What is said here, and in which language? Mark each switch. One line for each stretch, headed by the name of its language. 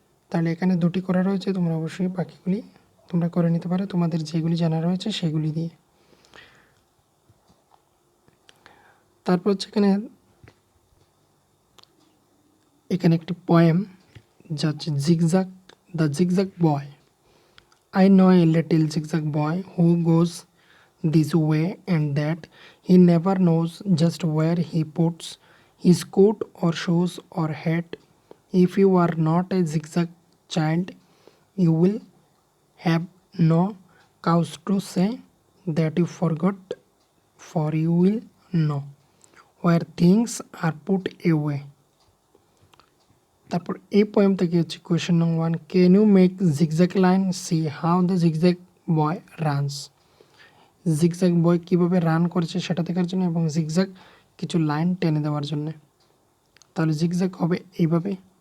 Bangla: তাহলে এখানে 2টি করা রয়েছে, তোমরা অবশ্যই বাকিগুলি তোমরা করে নিতে পারো তোমাদের যেগুলি জানা রয়েছে সেগুলি দিয়ে। তারপর হচ্ছে এখানে একটি পোয়েম যা হচ্ছে zigzag, the zigzag boy.
English: I know a little zigzag boy who goes this way and that. He never knows just where he puts his coat or shoes or hat. If you are not a zigzag child, you will have no cause to say that you forgot, for you will know where things are put away.
Bangla: তারপর এই poem থেকে হচ্ছে question number 1,
English: Can you make zigzag line, see how the zigzag boy runs.
Bangla: Zigzag বয় কীভাবে run করেছে সেটা দেখার জন্য এবং জিগজ্যাগ কিছু লাইন টেনে দেওয়ার জন্য। তাহলে জিগজ্যাগ হবে এইভাবে।